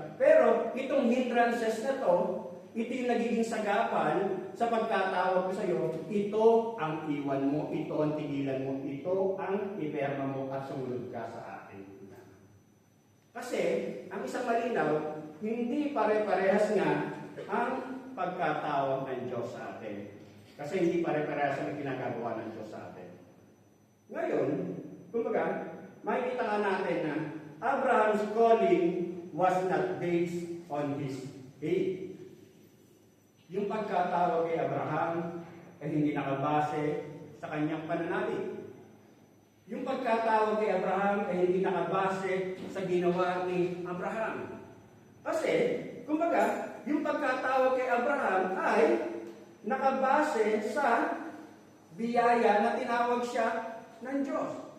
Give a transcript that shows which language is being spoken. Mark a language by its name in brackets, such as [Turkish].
[Filipino] Pero itong hindrances na to, ito yung nagiging sagapan sa pagkatawag ko sa iyo, ito ang iwan mo, ito ang tigilan mo, ito ang iperma mo at sumunod ka sa akin. Kasi, ang isang malinaw, hindi pare-parehas nga ang pagkatawag ng Diyos sa atin. Kasi hindi pare-parehas ang ginagawa ng Diyos sa atin. Ngayon, kumbaga, makikita nga natin na [English] Abraham's calling was not based on his faith. [Filipino] Yung pagkatawag kay Abraham ay hindi nakabase sa kanyang pananalig. Yung pagkatawag kay Abraham ay hindi nakabase sa ginawa ni Abraham. Kasi, kumbaga, yung pagkatawag kay Abraham ay nakabase sa biyaya na tinawag siya ng Diyos.